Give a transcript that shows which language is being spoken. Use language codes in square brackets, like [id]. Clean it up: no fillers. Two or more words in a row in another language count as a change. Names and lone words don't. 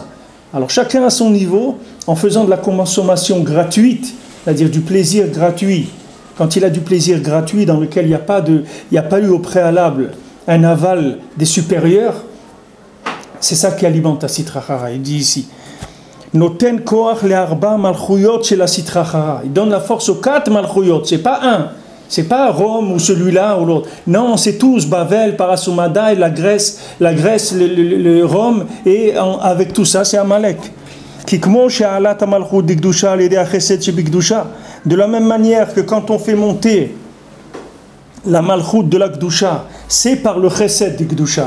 [fr] Alors chacun à son niveau, en faisant de la consommation gratuite, c'est-à-dire du plaisir gratuit. Quand il a du plaisir gratuit dans lequel il n'y a pas eu au préalable un aval des supérieurs, c'est ça qui alimente la [arc] סטרא אחרא. [fr] Il dit ici, [he] נותן כח לארבע מלכויות [fr] chez la [arc] סטרא אחרא. [fr] Il donne la force aux 4 malchuyot. C'est pas un. C'est pas Rome ou celui-là ou l'autre. Non, c'est tous, Bavel, Parasumada, la Grèce, le Rome, et avec tout ça, c'est Amalek. De la même manière que quand on fait monter la Malchut de la Gdusha, c'est par le Chesed de Gdusha.